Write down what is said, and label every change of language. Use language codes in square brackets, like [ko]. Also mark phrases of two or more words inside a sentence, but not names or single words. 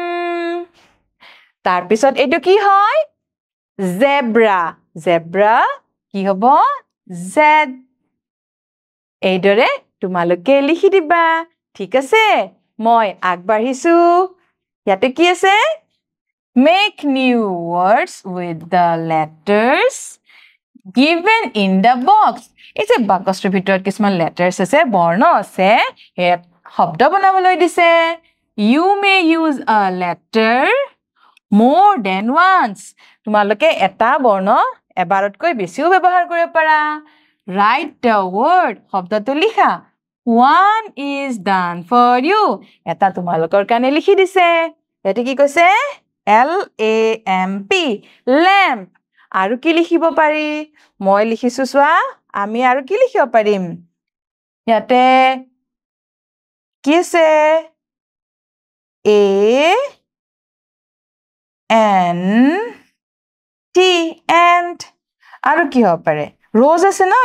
[as] তাৰপিছত এইটো কি হয়? Zebra. Zebra কি হ'ব? Z. এইদৰে তোমালোকে লিখি দিবা। ঠিক আছে? মই আগবাঢ়িছো। ইয়াতে কি আছে? [en] Make new words with the letters given in the box. [as] এই যে বাকচটোৰ ভিতৰত কিছুমান letters আছে, বৰ্ণ আছে, ইয়াত শব্দ বনাবলৈ দিছে। [en] You may use a letter more than once. [as] তোমালোকে এটা বৰ্ণ এবাৰতকৈ বেছিও ব্যৱহাৰ কৰিব পাৰা। [en] Write the word. [as] শব্দটো লিখা। [en] One is done for you. [as] এটা তোমালোকৰ কাৰণে লিখি দিছে। ইয়াতে কি কৈছে? [en] L-A-M-P. Lamp. [as] আৰু কি লিখিব পাৰি? মই লিখিছো চোৱা। আমি আৰু কি লিখিব পাৰিম? ইয়াতে কি আছে? [en] A-N-T. [as] Ant. আৰু কি হ'ব পাৰে? Rose আছে ন?